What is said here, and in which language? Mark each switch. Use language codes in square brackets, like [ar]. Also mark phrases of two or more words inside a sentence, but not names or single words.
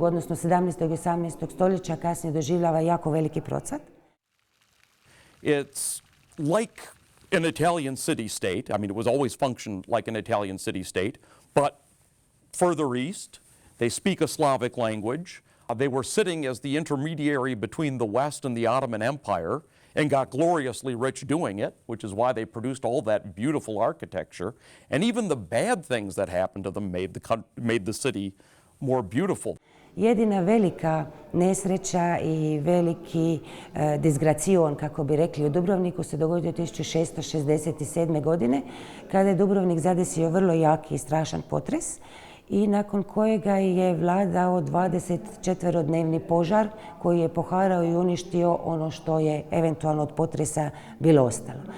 [hr] odnosno 17. i 18. stoljeća kasnije doživljava jako veliki procvat. [en] It's like an Italian city-state. I mean, it was always functioned like an Italian city-state, but further east, they speak a Slavic language. They were sitting as the intermediary between the West and the Ottoman Empire and got gloriously rich doing it, which is why they produced all that beautiful architecture. And even the bad things that happened to them made the city more beautiful. [hr] Jedina velika nesreća i veliki disgracion, kako bi rekli, u Dubrovniku se dogodio 1667. godine, kada je Dubrovnik zadesio vrlo jaki i strašan potres i nakon kojega je vladao 24-dnevni požar koji je poharao i uništio ono što je eventualno od potresa bilo ostalo.